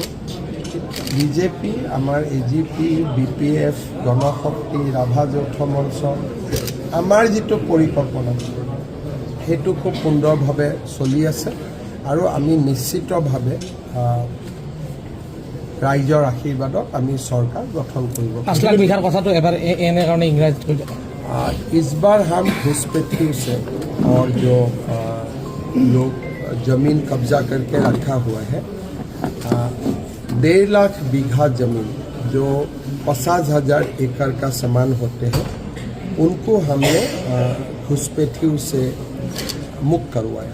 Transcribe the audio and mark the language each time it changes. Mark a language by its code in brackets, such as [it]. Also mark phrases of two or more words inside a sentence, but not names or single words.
[as] BJP, আমাৰ AGP, BPF, গণশক্তি, ৰাভা যৌথ মঞ্চ, আমাৰ যিটো পৰিকল্পনা সেইটো খুব সুন্দৰভাৱে চলি আছে আৰু আমি নিশ্চিতভাৱে ৰাইজৰ আশীৰ্বাদত আমি চৰকাৰ গঠন কৰিব। 5 লাখ বিঘাৰ কথাটো এবাৰ এনে কাৰণে ইংৰাজীত কৈ দিয়ক। [hi] इस बार हम घुसपैठियों से और जो लोग ज़मीन कब्जा करके रखा हुआ है, 1.5 लाख बीघा ज़मीन जो 50,000 एकड़ का सामान होते हैं, उनको हमने घुसपैठियों से मुक्त करवाया।